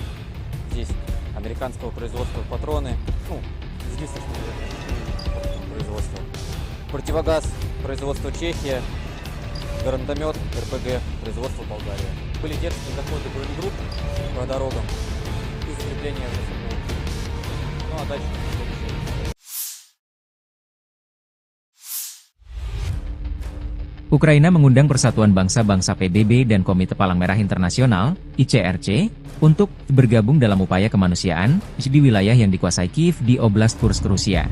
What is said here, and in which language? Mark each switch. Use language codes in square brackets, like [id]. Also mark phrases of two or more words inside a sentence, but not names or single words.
[ru] Здесь американского производства патроны, единственное производства. Противогаз производства Чехия, гранатомет РПГ производства Болгария. Были детские заходы бронегрупп по дорогам и закрепление РСФ. Ну а дальше... [id] Ukraina mengundang Persatuan Bangsa-Bangsa PBB dan Komite Palang Merah Internasional, ICRC, untuk bergabung dalam upaya kemanusiaan di wilayah yang dikuasai Kiev di Oblast Kursk, Rusia.